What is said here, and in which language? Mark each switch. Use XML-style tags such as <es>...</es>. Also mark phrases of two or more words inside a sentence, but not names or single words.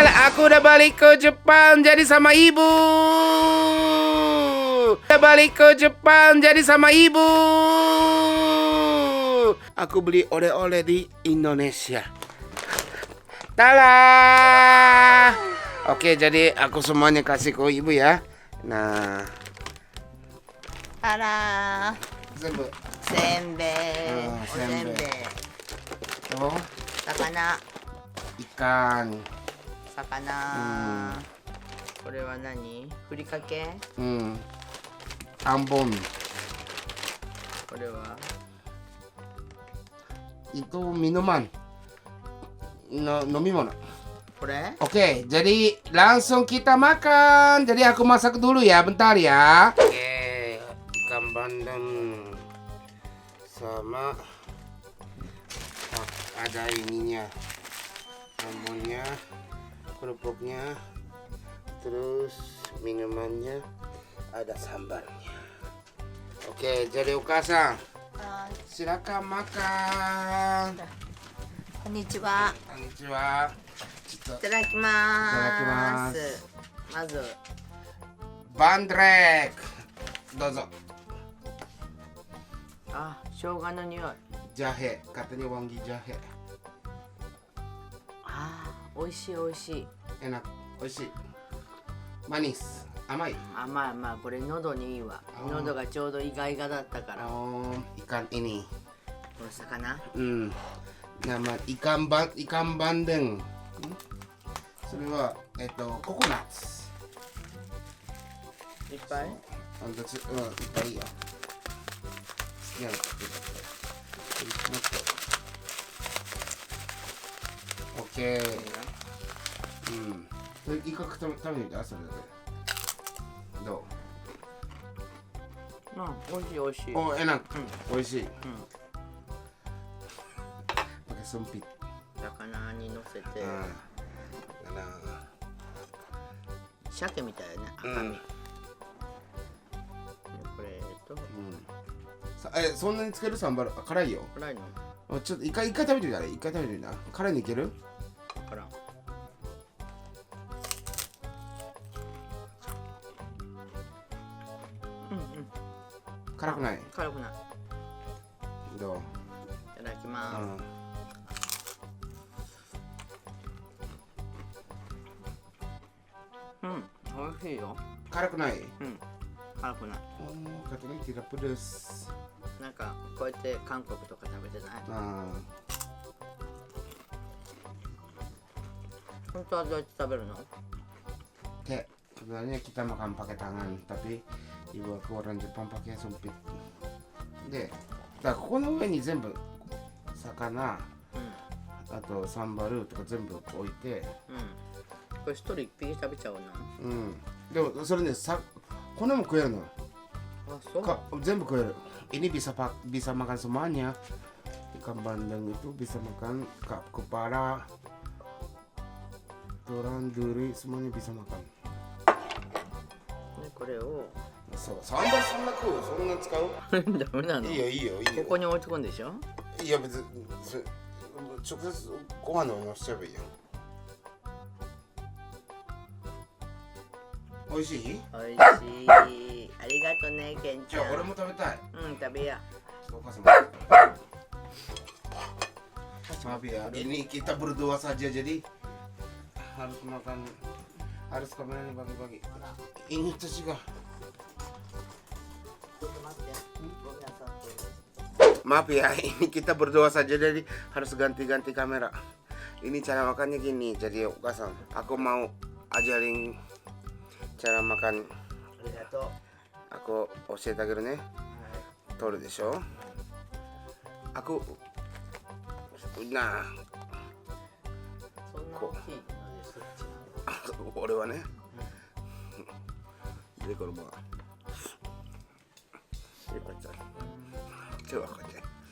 <id>Aku udah balik ke Jepang jadi sama ibu. Udah balik ke Jepang jadi sama ibu. Aku beli oleh-oleh di Indonesia. Tada. Oke, jadi aku semuanya kasih ke ibu ya. Nah. Tada. Zenbu. Senbei. Oh, senbei. Oh, Sakana. ikan.</id> <ja>Sakana. これは何？ふりかけ？</ja> <id>Ambon.</id> <ja>これは</ja> <id>Itu minuman. Nomimono.</id> <ja>これ？</ja> <id>Oke, jadi langsung kita makan. Jadi aku masak dulu ya, bentar ya. Oke, ikan bandeng sama ada ininya, ambonnya, kerupuknya, terus minumannya, ada sambalnya. Oke, jadi Uka-san, silakan makan.</id> <ja>こんにちは。 Konnichiwa. いただきます。まず</ja> <id>Bandrek. Dozo.</id> <ja>あ、生姜の匂い。</ja> <id>Jahe, katanya wangi jahe.</id> <ja>あ、美味しい美味しい。 Enak, oishi. Manis, amai. 甘い甘い。これ喉にいいわ。喉がちょうどイガイガだったから。 Oh, ikan ini. この魚。 Nama ikan bandeng. それはココナッツ。いっぱい。いっぱいいいよ。好きなの買ってください。オッケー。それ一回食べてみて、それだけ。どう？美味しい美味しい。</ja> <id>Oh, enak. Oishi. Pakai sempit.</id> <ja>魚に乗せて。 鮭みたいね、赤身。これと。そんなにつけるサンバル辛いよ。辛いの？ちょっと一回食べてみたら、一回食べてみたら。辛いのいける？わからん。辛くない？辛くない。どう？いただきます。美味しいよ。辛くない？辛くない。</ja> <id>katanya tidak pedas.</id> <ja>なんかこうやって韓国とか食べてない？本当はどうやって食べるの？</ja> <id>Sebenarnya kita makan pakai tangan, tapi ibu aku orang Jepang pakai sumpit.</id> <ja>De, ここの上に全部魚、あとサンバルとか全部置いて。これ一人一匹食べちゃうな。でもそれね、骨も食えるの。あ、そう。全部食える。</ja> <id>Ini bisa makan semuanya. Ikan bandeng itu bisa makan kepala, tulang, duri, semuanya bisa makan.</id> <ja>これを。そう、サンバルそんな食う？そんな使う？ダメなの？いいよいいよいいよ。ここに置いとくんでしょ？いや別に直接ご飯の上にのせちゃえばいいよ。おいしい？おいしい。ありがとね、ケンちゃん。じゃあ俺も食べたい。食べや。</ja> <id>お母さんも。Maaf ya, ini kita berdua saja jadi harus kameranya bagi-bagi. Ini tuh juga. Maaf ya, ini kita berdua saja jadi harus ganti-ganti kamera. Ini cara makannya gini, jadi Uka-san, aku mau ajarin cara makan.</id> <ja>Aku 教えてあげるね。取るでしょ。</ja> <id>aku nah</id> <ja>そんな大きいのでそっち。俺はね。でこれも。よかった。手はこうやって。</ja>